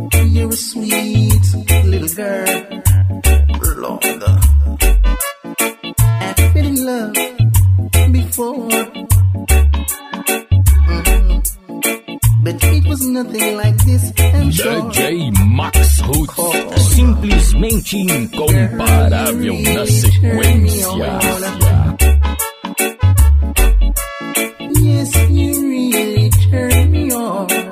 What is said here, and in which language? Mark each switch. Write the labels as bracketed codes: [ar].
[en] You're a sweet little girl, Lord. I've been in love before, but it was nothing like this, I'm sure. [pt] DJ Max Roots, simplesmente incomparável na sequência. [en] Yes, you really turn me on.